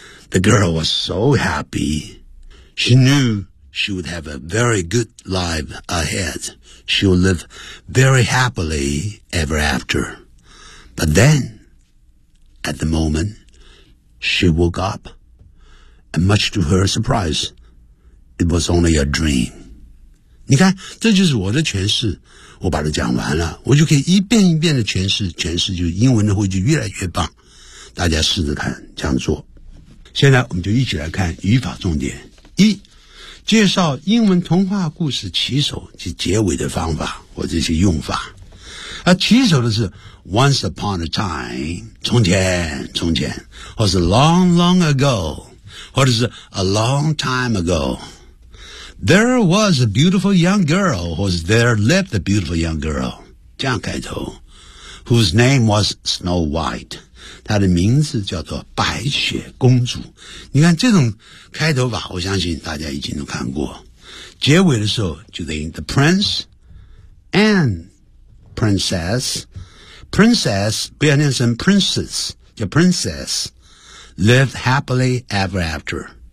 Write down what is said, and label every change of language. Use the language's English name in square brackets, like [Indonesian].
[English] The girl was so happy. She knew she would have a very good life ahead. She would live very happily ever after. But then, at the moment, she woke up, and much to her surprise, it was only a dream. [Chinese] 你看，这就是我的诠释，我把它讲完了，我就可以一遍一遍的诠释，诠释就英文的会就越来越棒。大家试试看这样做。现在我们就一起来看语法重点：一、介绍英文童话故事起首及结尾的方法或这些用法。而起首的是。 [English] Once upon a time, [Chinese] 从前，从前，或是 [English] long, long ago, [Chinese] 或者是 [English] a long time ago. There was a beautiful young girl, [Chinese] 或是 [English] there lived a beautiful young girl, [Chinese] 这样开头 [English] whose name was Snow White. [Chinese] 她的名字叫做白雪公主。你看这种开头吧，我相信大家已经都看过。结尾的时候就等于 [English] the prince and princess,Princess, [Chinese] 不要念成 [English] princess, [Chinese] 叫 [English] princess, lived happily ever after.